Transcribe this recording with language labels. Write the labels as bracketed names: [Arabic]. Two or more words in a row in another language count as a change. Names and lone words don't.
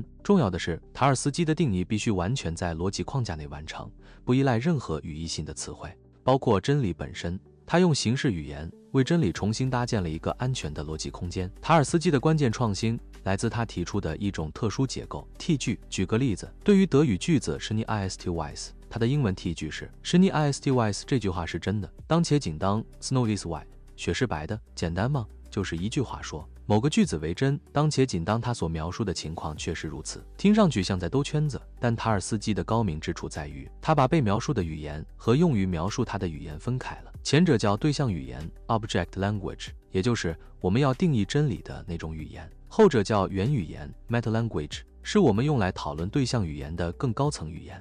[Chinese] 重要的是，塔爾斯基的定義必須完全在邏輯框架內完成，不依賴任何語義性的詞彙，包括真理本身。他用形式語言為真理重新搭建了一個安全的逻輯空間。塔爾斯基的關鍵創新來自他提出的一種特殊結構 T 句。舉個例子，对於德語句子 [German] Schnee ist weiß， [Chinese] 它的英文 T 句是 [German] Schnee ist weiß， [Chinese] 這句話是真的。当且仅當 [English] Snow is white， [Chinese] 雪是白的，簡單嗎？就是一句話說某個句子為真，當且僅當它所描述的情況確實如此。聽上去像在兜圈子，但塔爾斯基的高明之處在於，他把被描述的語言和用於描述它的語言分開了。前者叫對象語言 [English] （object language）， [Chinese] 也就是我們要定義真理的那種語言；後者叫元語言 （metalanguage）， 是我們用來討論對象語言的更高層語言。